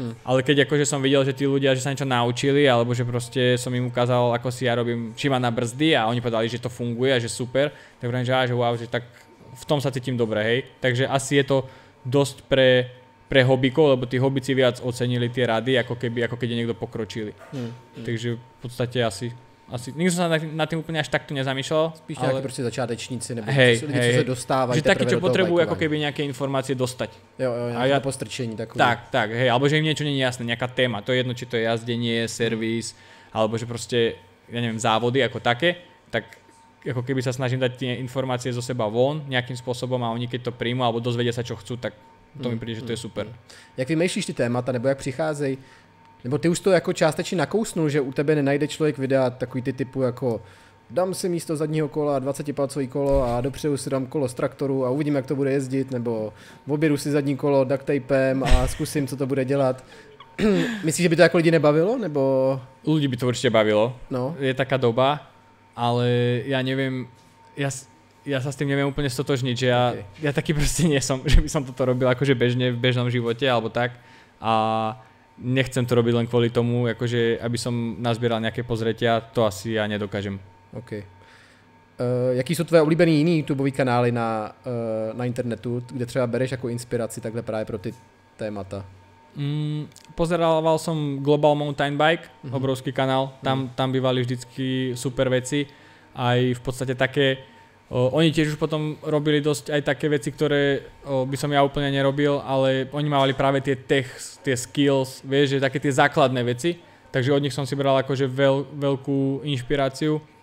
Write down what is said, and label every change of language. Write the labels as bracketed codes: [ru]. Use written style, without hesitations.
[sk] Ale keď akože som videl, že tí ľudia, že sa niečo naučili, alebo že proste som im ukázal, ako si ja robím šíma na brzdy a oni povedali, že to funguje a že super, tak hovorím, že wow, že tak v tom sa cítim dobre, hej. Takže asi je to dosť pre hobíkov, lebo tí hobíci viac ocenili tie rady, ako keď je niekto pokročili. Takže v podstate asi nikdy som sa nad tým úplne až takto nezamýšľal. [cs] Spíš nejakí proste začátečníci, nebo lidi, co sa dostávajú. [sk] Že takí, čo potrebujú ako keby nejaké informácie dostať. [cs] Jo, nejaké postrčení takové. [sk] Tak, hej, alebo že im niečo nie je jasné, nejaká téma. To je jedno, či to je jazdenie, servis, alebo že proste, ja neviem, závody ako také, tak ako keby sa snažím dať tie informácie zo seba von nejakým spôsobom a oni keď to príjmu alebo dozvedia sa, čo chcú, tak to mi príde, že to je super. [cs] Jak vymýšlíš ty témata, nebo jak přicházejí? Nebo ty už to jako částečně nakousnul, že u tebe nenajde člověk videa takový ty typu jako dám si místo zadního kola 20-palcový kolo a dopředu si dám kolo z traktoru a uvidím, jak to bude jezdit, nebo objedu si zadní kolo duct tapem a zkusím, co to bude dělat. Myslíš, že by to jako lidi nebavilo, nebo... [sk] Ľudí by to určite bavilo. No. Je taká doba, ale ja neviem, ja sa s tým neviem úplne stotožniť, že ja taký proste nie som, že by som toto robil akože bežne v bežnom živote alebo tak a nechcem to robiť len kvôli tomu, akože aby som nazbieral nejaké pozretia, to asi ja nedokážem. OK. [cs] Jaký jsou tvoje oblíbený jiný YouTubeový kanály na internetu, kde třeba bereš jako inspiraci takhle právě pro ty témata? [sk] Pozerával som Global Mountain Bike, obrovský kanál, tam bývali vždycky super veci, aj v podstate také, oni tiež už potom robili dosť aj také veci, ktoré by som ja úplne nerobil, ale oni mávali práve tie skills, vieš, že také tie základné veci, takže od nich som si bral akože veľkú inšpiráciu.